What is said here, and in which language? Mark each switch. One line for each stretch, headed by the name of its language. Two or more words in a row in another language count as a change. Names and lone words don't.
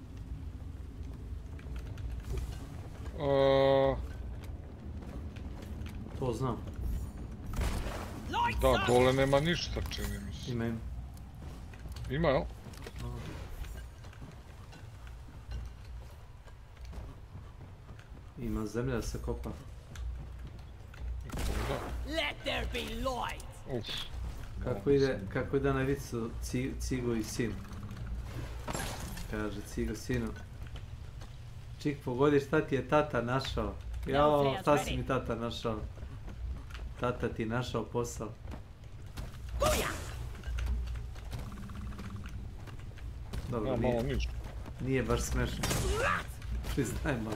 Serbian: To znam. Da, dole nema ništa, čini mi se. Ima. Ima, jel? Ima zemlja da se kopa.
English: Let there be light!
Serbian: Kako ide na vicu Cigo i sin. Kaže Cigo sinu. Čik, pogodi šta ti je tata našao. Jao, šta si mi tata našao? Tata ti našao posao. Dobro, nije baš smešno.